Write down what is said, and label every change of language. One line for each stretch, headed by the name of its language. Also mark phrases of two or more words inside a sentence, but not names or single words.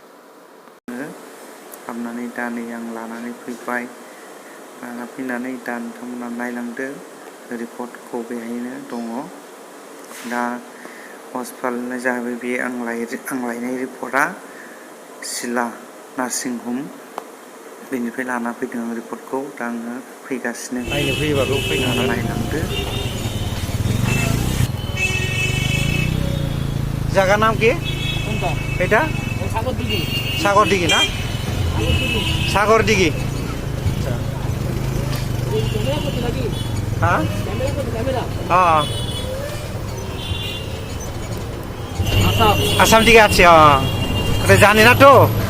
Bodo: हाबनानै दा नै आं लानानै फैबाय लाना फैनानै दा नोंथांमोना नायलांदो रिपर्टखौ बेहायनो दङ दा हस्पिटालना जाहैबाय बे आं लायनाय रिपर्टआ सिला
English: nursing home
Bodo: बेनिफ्राय लाना फैदों आं रिपर्टखौ दा आङो फैगासिनो नायनो फैयोबाबो फैनो हागोन नायलांदो जागा नाम
Bangla: কি এটা সাগর দিঘি না সাগর দিঘি হ্যাঁ হ্যাঁ আসাম দিকে আছে ওটা জানি না তো